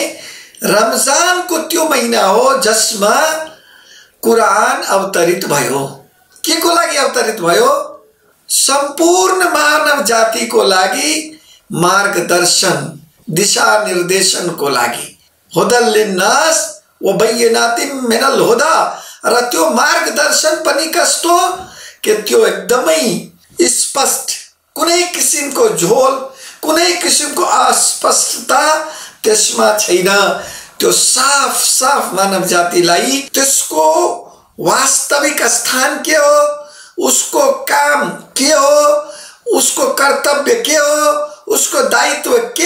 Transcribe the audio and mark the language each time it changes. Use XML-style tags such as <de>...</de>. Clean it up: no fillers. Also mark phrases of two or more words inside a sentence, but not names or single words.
<ne>रमजानको त्यो महिना हो जसमा कुरान अवतरित भयो। के को लागि अवतरित भयो? सम्पूर्ण मानव जातिको लागि मार्गदर्शन, दिशा निर्देशनको लागि।</ne> <ar>هدى للناس وبينات من الهدى,</ar> <ne>र त्यो मार्गदर्शन पनि कस्तो कि त्यो एकदमै स्पष्ट, कुनै किसिमको झोल, कुनै किसिमको अस्पष्टता त्यसमा छैन। त्यो साफ साफ मानव जातिलाई त्यसको वास्तविक स्थान के हो, उसको काम के हो, उसको कर्तव्य के हो, उसको दायित्व के</ne>